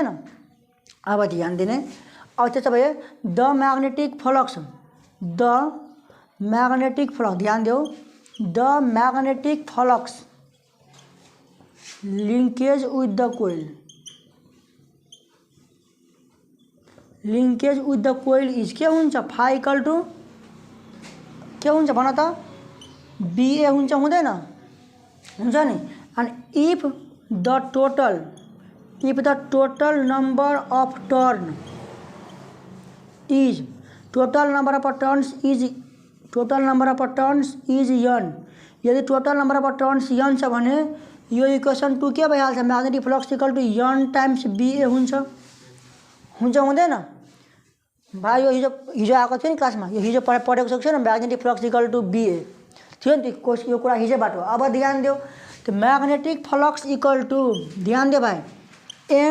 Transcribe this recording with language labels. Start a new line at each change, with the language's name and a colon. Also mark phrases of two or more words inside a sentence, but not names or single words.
Nepali: अब ध्यान दिने, अब त्यसो भए
English: the magnetic flux
Nepali: ध्यान देऊ,
English: the magnetic flux linkage with the coil is
Nepali: के हुन्छ
English: phi equal to
Nepali: के हुन्छ भन त बीए हुन्छ हुँदैन हुन्छ नि।
English: and if the total number of turn is total number of turns is n,
Nepali: यदि
English: total number of turns
Nepali: n छ भने यो इक्वेसन 2 के भइहाल्छ
English: magnetic flux equal to
Nepali: n टाइम्स बीए हुन्छ हुँदैन भाइ। यो हिजो आएको थियो नि क्लासमा, यो हिजो पढेको छ न
English: magnetic flux equal to
Nepali: बीए थियो नि यो कुरा हिजोबाट। अब ध्यान दियो त्यो
English: magnetic flux equal to
Nepali: ध्यान दियो भाइ n।